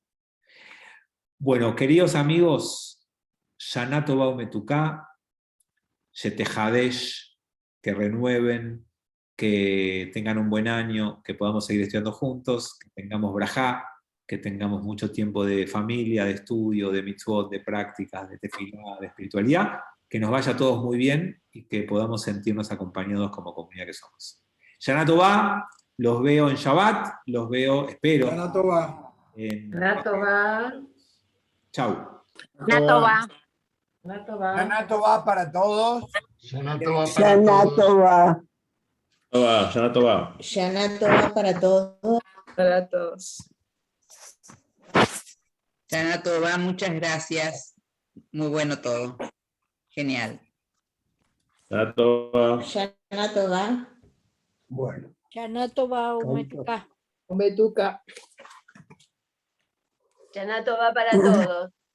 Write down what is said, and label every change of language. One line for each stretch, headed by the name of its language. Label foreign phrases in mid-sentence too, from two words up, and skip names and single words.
Spanish: Bueno, queridos amigos,
Hebrew: שנה טובה ומתוקה יתחדש,
Spanish: que renueven, que tengan un buen año, que podamos seguir estudiando juntos, que tengamos brajá, que tengamos mucho tiempo de familia, de estudio, de mitzvot, de prácticas, de tefilá, de espiritualidad, que nos vaya a todos muy bien y que podamos sentirnos acompañados como comunidad que somos.
Hebrew: שנה טובה, los veo en Shabbat, los veo, espero. שנה טובה. שנה טובה.
Spanish: Chau.
Hebrew: שנה טובה. שנה טובה
Spanish: para todos.
Hebrew: שנה טובה para Shana
Spanish: todos.
Hebrew: Tová. שנה טובה. שנה טובה
Spanish: para todos. Para todos.
Hebrew: שנה טובה,
Spanish: muchas gracias. Muy bueno todo. Genial.
Hebrew: שנה טובה. שנה טובה.
Spanish: Bueno.
Hebrew: שנה טובה ומתוקה. Umetuká. שנה טובה
Spanish: para todos.